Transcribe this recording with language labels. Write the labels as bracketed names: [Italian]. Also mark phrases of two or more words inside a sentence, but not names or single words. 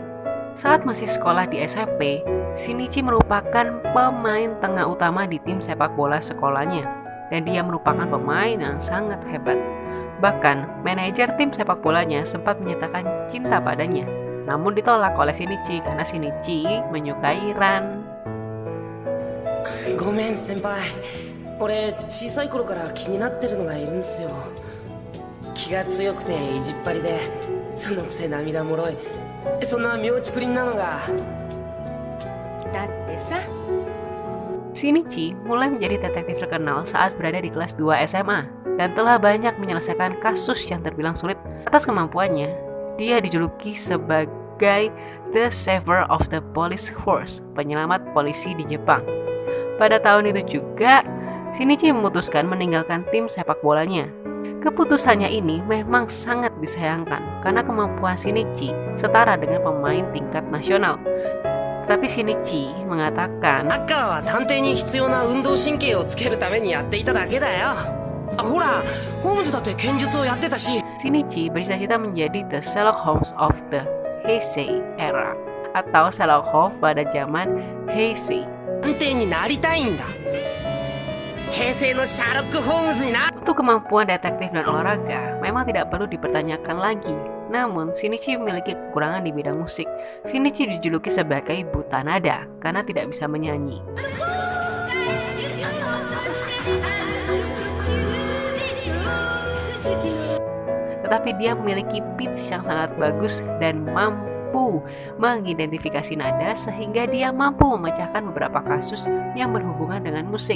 [Indonesian] Saat masih sekolah di SMP, Shinichi merupakan pemain tengah utama di tim sepak bola sekolahnya dan dia merupakan pemain yang sangat hebat. Bahkan, manajer tim sepak bolanya sempat menyatakan cinta padanya. Namun ditolak oleh Shinichi karena Shinichi menyukai Ran. [Japanese] ごめん先輩、俺小さい頃から気になってるのがいるんすよ。気が強くて意地っ張りで、そのくせ涙もろい、そんな妙ちくりんなのが。だってさ、 [Indonesian] Shinichi mulai menjadi detektif terkenal saat berada di kelas 2 SMA dan telah banyak menyelesaikan kasus yang terbilang sulit. Atas kemampuannya, dia dijuluki sebagai [English] The Saver of the Police Force, [Indonesian] penyelamat polisi di Jepang. Pada tahun itu juga, Shinichi memutuskan meninggalkan tim sepak bolanya. Keputusannya ini memang sangat disayangkan karena kemampuan Shinichi setara dengan pemain tingkat nasional. Tapi Shinichi mengatakan, [Japanese] サッカーは探偵に必要な運動神経をつけるためにやっていただけだよ。ほら、ホームズだって剣術をやってたし。 [Indonesian] Shinichi bercita-cita menjadi [English] The Sherlock Holmes of the Heisei era [Indonesian] atau Sherlock Holmes pada zaman Heisei. [Japanese] 探偵になりたいんだ。平成のシャーロック・ホームズにな。 [Indonesian] Untuk kemampuan detektif dan olahraga memang tidak perlu dipertanyakan lagi. Namun, Shinichi memiliki kekurangan di bidang musik. Shinichi dijuluki sebagai buta nada karena tidak bisa menyanyi. Tetapi dia memiliki pitch yang sangat bagus dan mampu mengidentifikasi nada sehingga dia mampu memecahkan beberapa kasus yang berhubungan dengan musik.